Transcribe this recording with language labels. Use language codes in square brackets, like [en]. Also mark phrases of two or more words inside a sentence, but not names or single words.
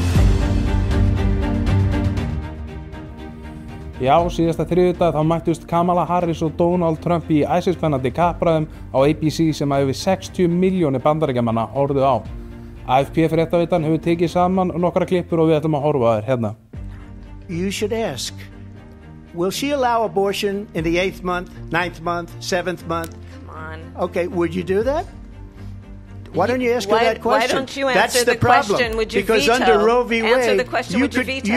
[is] Já, síðasta þriðjudag þá mættust Kamala Harris og Donald Trump í æsispennandi kappræðum á ABC sem að yfir 60 milljónir bandaríkjamanna horfðu á. AFP-fréttaveitan hefur tekið saman nokkra klippur og við ætlum að horfa á þær hérna. [en] You should ask, will she allow abortion in the 8th month, 9th month, 7th month? Come on. Okay, would you do that? Why don't you ask her that question? Why don't you answer the question? Would you because veto? Under Roe v. Wade, Answer the question, would you veto?